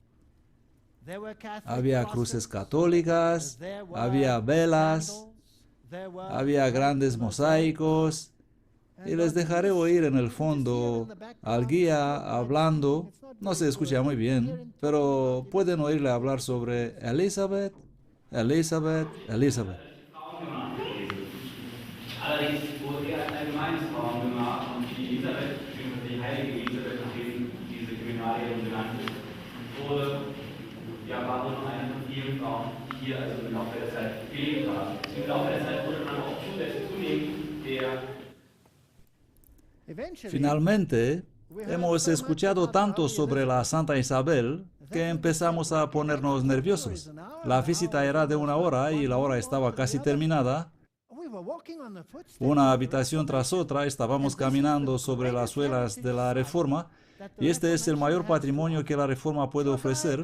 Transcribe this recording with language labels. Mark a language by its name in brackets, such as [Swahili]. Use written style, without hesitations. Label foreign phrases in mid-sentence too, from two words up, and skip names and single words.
[Spanish] Había cruces católicas, había velas, había grandes mosaicos, y les dejaré oír en el fondo al guía hablando. No se escucha muy bien, pero pueden oírle hablar sobre Elizabeth, Elizabeth, Elizabeth. [German] Allerdings wurde eher als allgemeines Frauengemach und die Elisabeth, beziehungsweise die heilige Elisabeth, nachdem diese Kriminalien benannt ist, war wohl noch eine von vielen Frauen, die hier also im Laufe der Zeit gelebt haben. Im Laufe der Zeit wurde man auch zunehmend der [Spanish] Finalmente, hemos escuchado tanto sobre la Santa Isabel que empezamos a ponernos nerviosos. La visita era de una hora y la hora estaba casi terminada. Una habitación tras otra estábamos caminando sobre las suelas de la Reforma y este es el mayor patrimonio que la Reforma puede ofrecer.